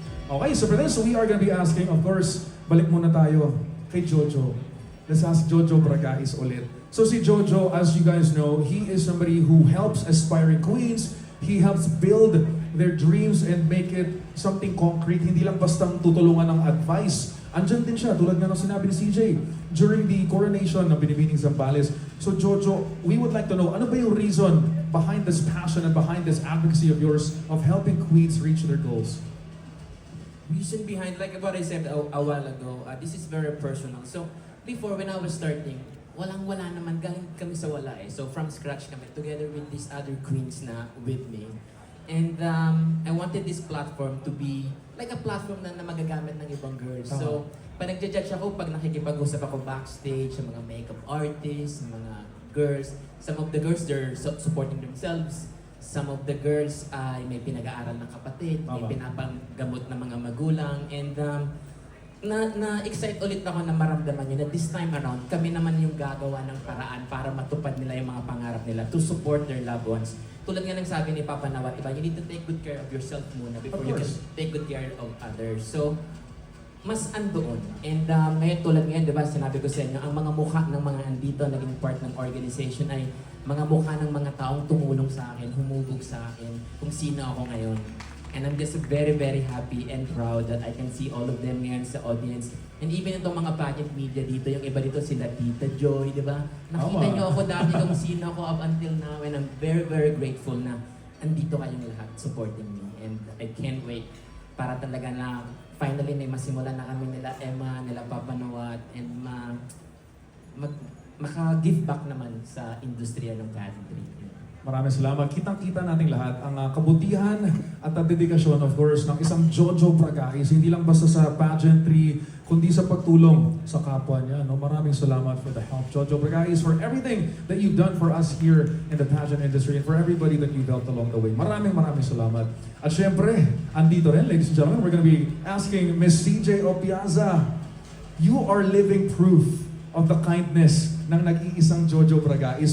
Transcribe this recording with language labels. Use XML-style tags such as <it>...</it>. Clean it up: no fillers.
<en>Okay, so for this, we are going to be asking, of course,</en> <tl>balik muna tayo kay Jojo.</tl> <en>Let's ask Jojo Bragais</en> <tl>ulit.</tl> <en>So si Jojo, as you guys know, he is somebody who helps aspiring queens. He helps build their dreams and make it something concrete.</en> <tl>Hindi lang bastang tutulungan ng</tl> <en>advice</en> <tl>andyan din siya, tulad nga ng sinabi ni CJ,</tl> <en>during the coronation</en> <tl>ng Binibining Zambales.</tl> <en>So Jojo, we would like to know,</en> <tl>ano ba yung</tl> <en>reason behind this passion and behind this advocacy of yours of helping queens reach their goals? Reason behind, like what I said a while ago, this is very personal. So, before when I was starting,</en> <tl>walang-wala naman, galing kami sa wala eh.</tl> <en>So, from scratch kami, together with these other queens na with me. And I wanted this platform to be like a platform</en> <tl>na magagamit ng ibang</tl> <en>girls. So,</en> <tl>pag nagja-judge ako, pag nakikipag-usap ako</tl> <en>backstage sa mga makeup artists, sa mga girls, some of the girls, they're supporting themselves. Some of the girls</en> <tl>ay may pinag-aaral ng kapatid, may pinapanggamot ng mga magulang, and na-excite ulit ako na maramdaman yun na</tl> <en>this time around,</en> <tl>kami naman yung gagawa ng paraan para matupad nila yung mga pangarap nila</tl> <en>to support their loved ones.</en> <tl>Tulad nga ng sabi ni Papa Nawat, diba,</tl> <en>you need to take good care of yourself muna before you can take good care of others.</en> <tl>So, mas andoon. And ngayon, tulad ngayon, diba, sinabi ko sa inyo, ang mga mukha ng mga andito, naging part ng organization ay mga mukha ng mga taong tumulong sa akin, humubog sa akin, kung sino ako ngayon.</tl> <en>And I'm just very, very happy and proud that I can see all of them</en> <tl>ngayon sa</tl> <en>audience.</en> <tl>And even itong mga pageant media dito, yung iba dito sila Tita Joy, di ba? Nakita niyo ako dati kung sino ako</tl> <en>up until now, and I'm very, very grateful</en> <tl>na andito kayong lahat</tl> <en>supporting me. And I can't wait</en> <tl>para talaga na finally may masimulan na kami nila Emma, nila Papa Nawat, and maka-give back naman sa industriya ng pageantry. Maraming salamat. Kitang-kita nating lahat ang kabutihan at ang dedikasyon, of course, ng isang Jojo Bragais. Hindi lang basta sa pageantry, kundi sa pagtulong sa kapwa niya. No? Maraming salamat</tl> <en>for the help, Jojo Bragais, for everything that you've done for us here in the pageant industry and for everybody that you've helped along the way.</en> <tl>Maraming salamat. At syempre, andito rin,</tl> <en>ladies and gentlemen, we're gonna be asking Miss CJ Opiaza, you are living proof of the kindness</en> <tl>ng nag-iisang</tl> <en>Jojo Bragais.</en>